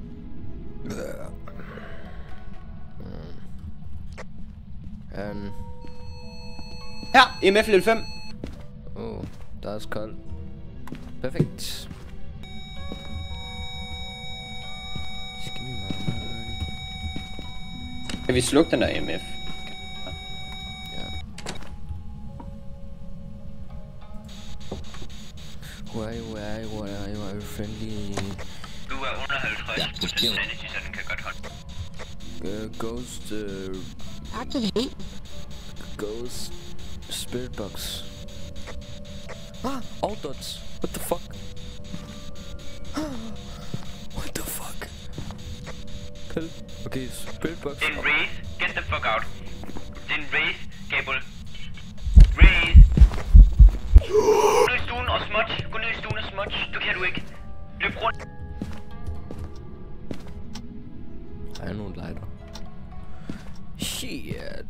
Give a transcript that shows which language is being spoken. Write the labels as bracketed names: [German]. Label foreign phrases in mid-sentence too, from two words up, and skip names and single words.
[Danish] Her, EMF level 5. Der er koldt. Perfekt. Skal vi meget. Kan vi slukke den der EMF? Ja. [English] Where are you friendly? [Danish] Du er under 50% sanity, så den kan godt holde. [English] Ghost, Activate. Ghost Spirit Box. All dots. What the fuck? What the fuck? Okay, Spirit Box. Den Wraith, get the fuck out. [Danish] Den Wraith, Gable. Wraith. Gå ned i stuen og smudge. Gå ned i stuen og smudge. Du kan du ikke. Løb rundt. Der er nogle lighter. Shit.